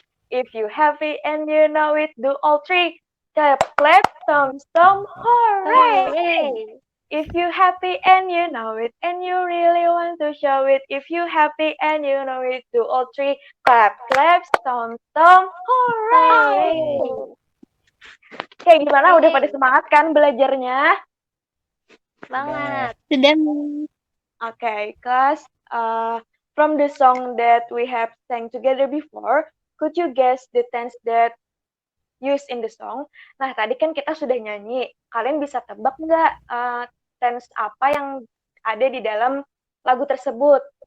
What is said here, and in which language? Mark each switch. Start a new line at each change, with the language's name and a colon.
English: If you're happy and you know it, do all three, clap, clap, stomp, stomp, hooray! If you're happy and you know it, and you really want to show it, if you're happy and you know it, do all three, clap, clap, stomp, stomp, hooray!
Indonesian: Kayak gimana? Udah pada semangat kan belajarnya? Semangat.
English: Okay, class. From the song that we have sang together before, could you guess the tense that used in the song?
Indonesian: Nah, tadi kan kita sudah nyanyi. Kalian bisa tebak nggak tense apa yang ada di dalam lagu tersebut?